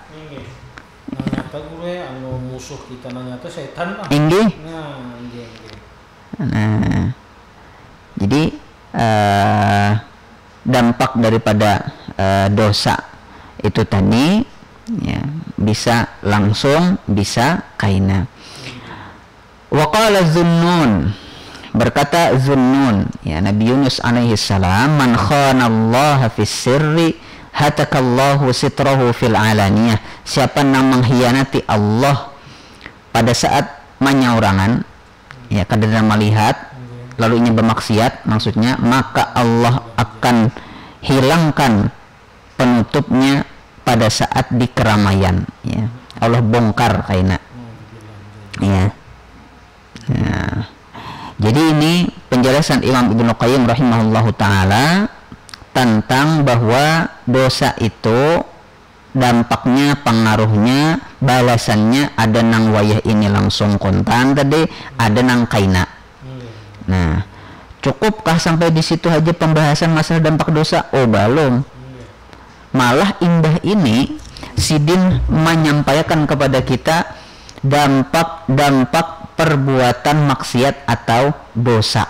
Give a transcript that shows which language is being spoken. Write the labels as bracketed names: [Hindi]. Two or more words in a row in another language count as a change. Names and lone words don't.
[Banjar] Nanyata gue anu musuh kita nanyata setan mah. Inggih. Nah. Jadi dampak daripada dosa itu tadi ya, bisa langsung bisa kaina. [Arabic] وقال ذو النون, [Banjar] berkata Zunnun ya, Nabi Yunus [Arabic] عليه السلام, من خان الله في السر هتك الله ستره في العلانية. [Banjar] Siapa yang mengkhianati Allah pada saat menyaurangan ya, kadang melihat lalu ini bermaksiat maksudnya, maka Allah akan hilangkan penutupnya pada saat di keramaian, ya. Allah bongkar kaina, ya. Nah, jadi ini penjelasan Imam Ibnu Qayyim [Arabic] رحمه الله تعالى [Banjar] tentang bahwa dosa itu dampaknya, pengaruhnya, balasannya ada nang wayah ini langsung kontan tadi, ada nang kaina. Nah, cukupkah sampai di situ aja pembahasan masalah dampak dosa? Oh, belum. Malah indah ini Sidin menyampaikan kepada kita dampak perbuatan maksiat atau dosa.